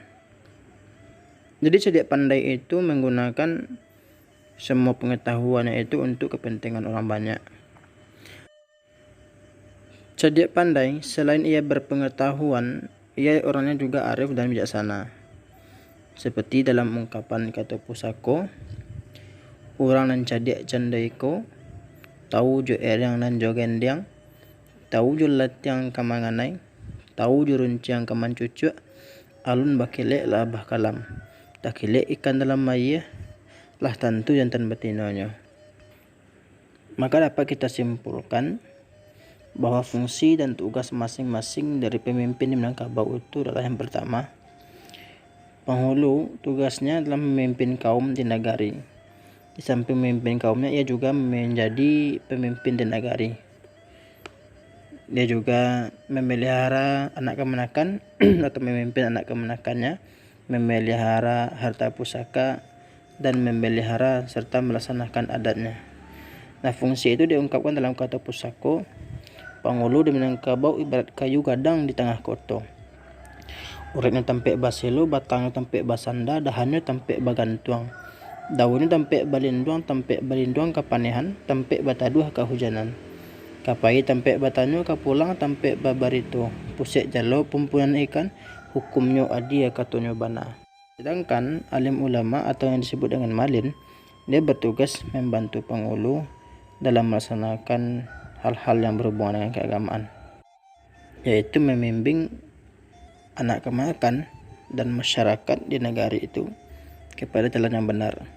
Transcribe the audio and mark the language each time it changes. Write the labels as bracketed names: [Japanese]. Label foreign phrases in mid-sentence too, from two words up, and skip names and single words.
[Indonesian] Jadi cerdik pandai itu menggunakan semua pengetahuannya itu untuk kepentingan orang banyak. Cerdik pandai selain ia berpengetahuan, ia orangnya juga arif dan bijaksana. Seperti dalam ungkapan [Minangkabau] kata pusako, orang nan cerdik candaiko, tahu jo erang nan jo gendang, tahu jo latiang kamanganai, tahu jo runciang kaman cucu, alun bakile lah bakalam, takile ikan dalam mayah, lah tentu jantan betinonya. [Indonesian] Maka dapat kita simpulkan bahwa fungsi dan tugas masing-masing dari pemimpin di Minangkabau itu adalah yang pertama, penghulu tugasnya adalah memimpin kaum di nagari. Di samping memimpin kaumnya, ia juga menjadi pemimpin di nagari. Dia juga memelihara anak kemenakan atau memimpin anak kemenakannya, memelihara harta pusaka, dan memelihara serta melaksanakan adatnya. Nah, fungsi itu diungkapkan dalam kata pusako, [Minangkabau] penghulu di Minangkabau ibarat kayu gadang di tengah koto. Uratnya tampek baselo, batangnya tampek basanda, dahannya tampek bagantuang. Daunnya tampek balinduang kapanehan, tampek bataduh kehujanan. Kapai tampek batanyo kapulang, tampek babarito. Pusek jalo pumpunan ikan, hukumnyo adia katonyo bana. [Indonesian] Sedangkan alim ulama atau yang disebut dengan malin, dia bertugas membantu penghulu dalam melaksanakan hal-hal yang berhubungan dengan keagamaan, yaitu membimbing anak kemenakan dan masyarakat di negari itu kepada jalan yang benar.